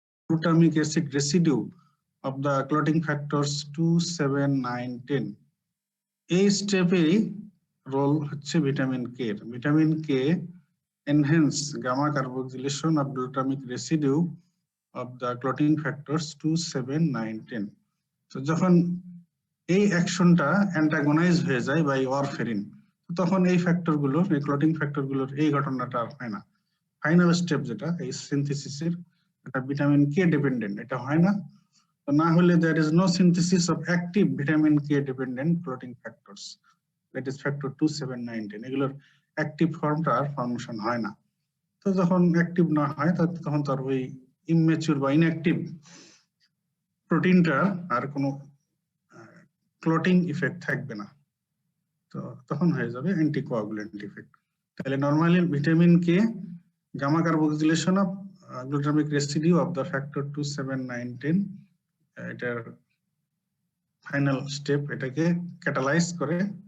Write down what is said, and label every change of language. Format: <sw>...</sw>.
<en>glutamic acid residue of the clotting factors 2, 7, 9, 10,</en> <bn>এই স্টেপেই role হচ্ছে vitamin K.</bn> <en>Vitamin K enhance gamma carboxylation of glutamic residue of the clotting factors 2, 7, 9, 10।</en> <bn>তো যখন এই অ্যাকশনটা অ্যান্টাগোনাইজ হয়ে যায় by warfarin, তখন এই ফ্যাক্টরগুলোর, এই ক্লটিং ফ্যাক্টরগুলোর এই ঘটনাটা আর হয় না। ফাইনাল স্টেপ যেটা এই সিনথেসিসের, এটা ভিটামিন কে ডিপেন্ডেন্ট, এটা হয় না। তো না হলে</bn> <en>there is no synthesis of active vitamin K dependent clotting factors, that is factor 2, 7, 9, 10,</en> <bn>এগুলোর অ্যাক্টিভ ফর্মটা আর ফর্মেশন হয় না। তো যখন অ্যাক্টিভ না হয় তখন তার ওই ইমম্যাচিউর বা ইনঅ্যাক্টিভ প্রোটিনটা আর কোনো ক্লটিং ইফেক্ট থাকবে না, তো তখন হয়ে যাবে অ্যান্টিকোয়াগুলেন্ট ইফেক্ট। তাহলে normally vitamin K gamma carboxylation of glutamic residue of the factor 2, 7, 9, 10, এটার ফাইনাল স্টেপ, এটাকে ক্যাটালাইজ করে।</bn>